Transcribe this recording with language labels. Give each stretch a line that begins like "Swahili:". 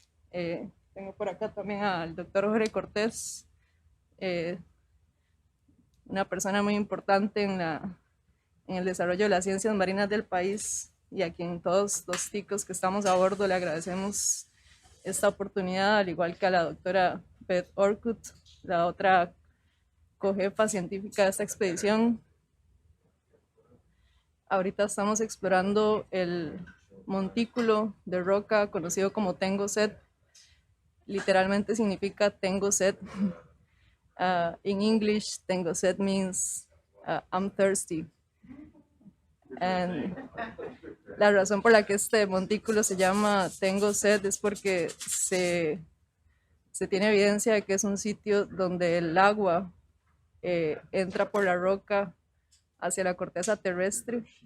Spanish: Tengo por acá también al doctor Jorge Cortés, una persona muy importante en el desarrollo de las ciencias marinas del país, y a quien todos los ticos que estamos a bordo le agradecemos esta oportunidad, al igual que a la doctora Beth Orcutt, la otra cojefa científica de esta expedición. Ahorita estamos explorando el montículo de roca conocido como Tengosed. Literalmente significa tengo sed.
English: In English, Tengosed means I'm thirsty.
Spanish: And la razón por la que este montículo se llama Tengosed es porque se tiene evidencia de que es un sitio donde el agua entra por la roca hacia la corteza terrestre.